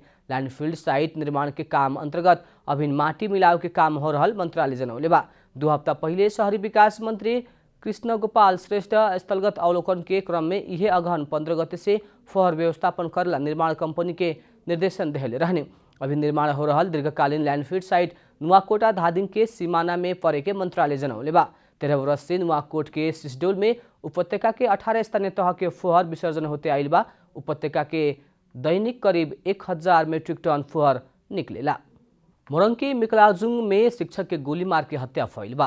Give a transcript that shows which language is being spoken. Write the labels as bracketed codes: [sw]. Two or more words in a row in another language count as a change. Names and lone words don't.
[bho] लैंडफील्ड साइट निर्माण के काम अंतर्गत अभिन माटी मिलाव के काम हो रहल मंत्रालय जनौले बा। 2 हफ्ता पहले शहरी विकास मंत्री कृष्ण गोपाल श्रेष्ठ स्थलगत अवलोकन के क्रम में इहे अगहन 15 गते से फुहर व्यवस्थापन करला निर्माण कंपनी के निर्देशन देहले रहने। अभी निर्माण हो रहल दीर्घकालीन लैंडफील्ड साइट नुवाकोटा धादिङ के सीमाना में परे के मंत्रालय जनौले बा। 13 वर्ष से नुवाकोट के सिसडोल में उपत्यका के 18 स्थानीय तह के फुहर विसर्जन होते आइल बा। उपत्यका के दैनिक करीब 1000 मेट्रिक टन फुहर निकलेला। मोरंग के मिकलाजुंग में शिक्षक के गोली मार के हत्या भइल बा।